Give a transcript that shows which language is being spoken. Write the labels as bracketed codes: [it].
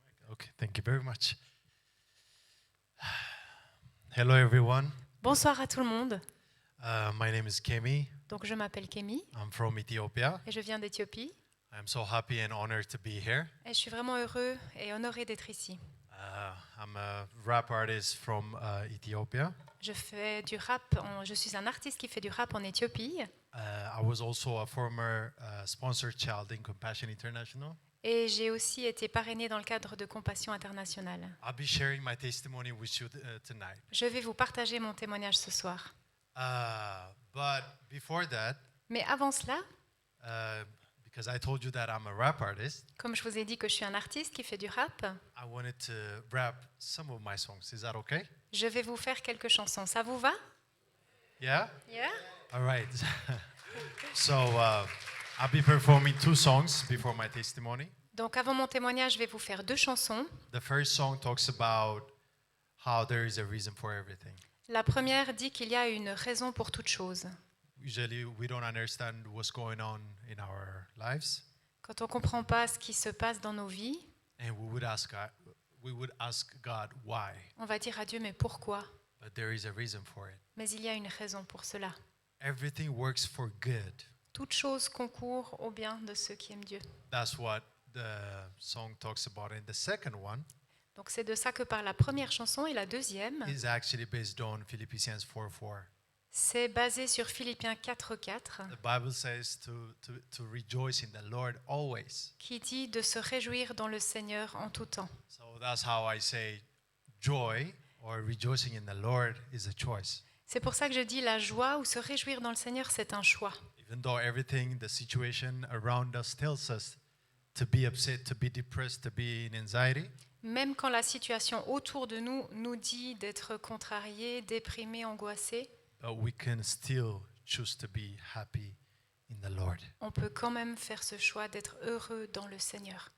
[en] Okay, thank you very much. Hello everyone. [fr] Bonsoir à tout le monde. [en] My name is Kémy. [fr] Donc je m'appelle Kémy [en] I'm from Ethiopia. [fr] et je viens d'Éthiopie. [en] I'm so happy and honored to be here. [fr] Et je suis vraiment heureux et honoré d'être ici. [en] I'm a rap artist from Ethiopia. [fr] Je fais du rap, je suis un artiste qui fait du rap en Éthiopie. [en] I was also a former sponsored child in Compassion International. [fr] Et j'ai aussi été parrainée dans le cadre de Compassion Internationale. [en] I'll be sharing my testimony with you tonight. [fr] Je vais vous partager mon témoignage ce soir. [en] But before that, [fr] Mais avant cela, [en] because I told you that I'm a rap artist, [fr] comme je vous ai dit que je suis un artiste qui fait du rap, [en] I wanted to rap some of my songs. Is that okay? [fr] je vais vous faire quelques chansons. Ça vous va? [en] Yeah? Yeah? All right. So I'll be performing 2 songs before my testimony. [fr] Donc avant mon témoignage, je vais vous faire 2 chansons. [en] The first song talks about how there is a reason for everything. [fr] La première dit qu'il y a une raison pour toute chose. [en] Usually we don't understand what's going on in our lives, [fr] Quand on ne comprend pas ce qui se passe dans nos vies, [en] and we would ask God why, [fr] on va dire à Dieu, mais pourquoi? [en] but there is a reason for it. [fr] Mais il y a une raison pour cela. [en] Everything works for good. [fr] Toute chose concourt au bien de ceux qui aiment Dieu. [en] That's what the song talks about. And the second one [fr] Donc c'est de ça que parle la première chanson, et la deuxième, [en] is actually based on Philippians 4:4. [fr] c'est basé sur Philippiens 4:4, [en] The Bible says to rejoice in the Lord always. [fr] qui dit de se réjouir dans le Seigneur en tout temps. [en] So that's how I say joy or rejoicing in the Lord is a choice. [fr] C'est pour ça que je dis la joie ou se réjouir dans le Seigneur, c'est un choix. [en] Even though everything, the situation around us tells us to be upset, to be depressed, to be in anxiety, [fr] Même quand la situation autour de nous nous dit d'être contrarié, déprimé, angoissé, [en] but we can still choose to be happy in the Lord. [fr] on peut quand même faire ce choix d'être heureux dans le Seigneur.